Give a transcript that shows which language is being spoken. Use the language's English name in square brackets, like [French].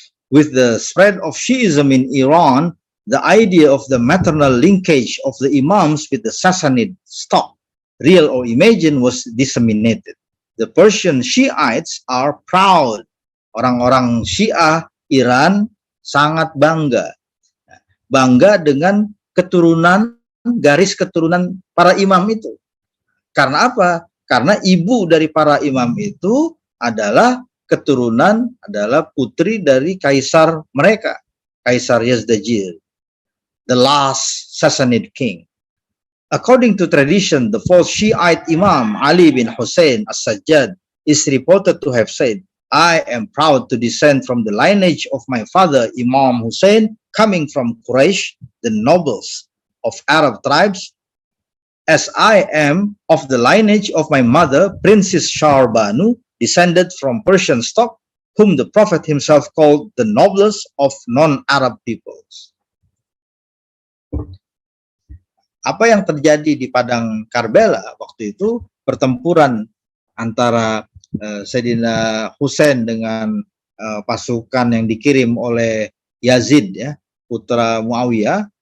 [English] With the spread of Shiism in Iran, the idea of the maternal linkage of the imams with the Sassanid stock, real or imagined, was disseminated. The Persian Shiites are proud. [Indonesian] Orang-orang Syiah Iran sangat bangga dengan keturunan, garis keturunan para imam itu. Karena apa? Karena ibu dari para imam itu adalah keturunan, adalah putri dari kaisar mereka, Kaisar Yazdajir, [English] the last Sassanid king. According to tradition, the fourth Shiite Imam, Ali bin Hussein As-Sajjad, is reported to have said, I am proud to descend from the lineage of my father, Imam Hussein, coming from Quraysh, the nobles of Arab tribes, as I am of the lineage of my mother, Princess Sharbanu, descended from Persian stock, whom the Prophet himself called the noblest of non-Arab peoples. [Indonesian] Apa yang terjadi di Padang Karbala waktu itu, pertempuran antara Sayyidina Husain dengan pasukan yang dikirim oleh Yazid, ya, putra Muawiyah.